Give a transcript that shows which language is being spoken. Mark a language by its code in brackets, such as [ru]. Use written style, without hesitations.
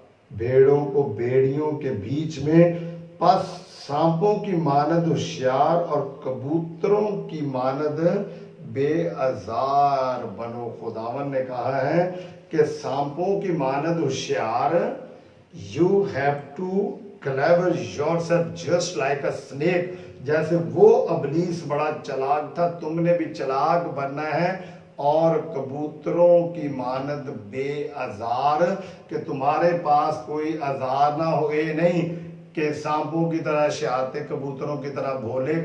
[ur] بھیڑوں کو بھیڑیوں کے بیچ میں، پس سانپوں کی مانند ہوشیار اور کبوتروں کی مانند بے آزار بنو۔ خداوند نے کہا ہے کہ سانپوں کی مانند ہوشیار، [en] you have to clever yourself just like a snake. [ur] جیسے وہ ابلیس بڑا چلاک تھا، تم نے بھی چلاک بننا ہے اور کبوتروں کی مانند بے آزار، کہ تمہارے پاس کوئی آزار نہ ہو، یہ نہیں کہ سانپوں کی طرح شیاطیں، کبوتروں کی طرح بھولے.